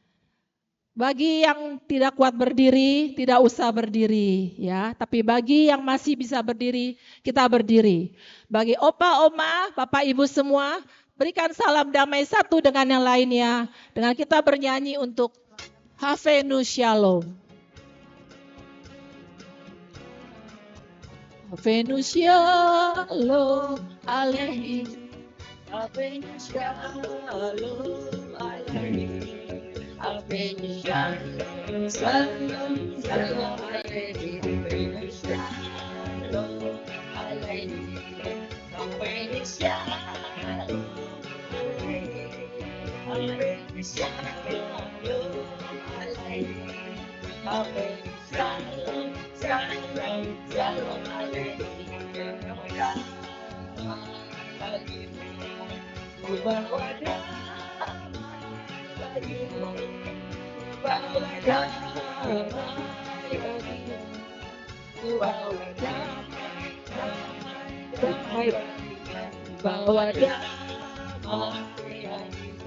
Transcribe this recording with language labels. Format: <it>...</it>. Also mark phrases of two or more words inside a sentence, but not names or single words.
<id>Bagi yang tidak kuat berdiri, tidak usah berdiri ya. Tapi bagi yang masih bisa berdiri, kita berdiri. Bagi Opa, Oma, Bapak, Ibu semua, berikan salam damai satu dengan yang lainnya. Dengan kita bernyanyi untuk Havenu Shalom.</id> <he>הבאנו שלום עליכם. הבאנו שלום עליכם. הבאנו שלום, שלום, שלום עליכם. שלום עליכם. הבאנו שלום עליכם. שלום עליכם. הבאנו שלום, שלום, שלום עליכם.</he> <id>Bawa damai bagimu, bawa damai bagimu, bawa damai, damai bagimu, bawa damai bagimu.</id>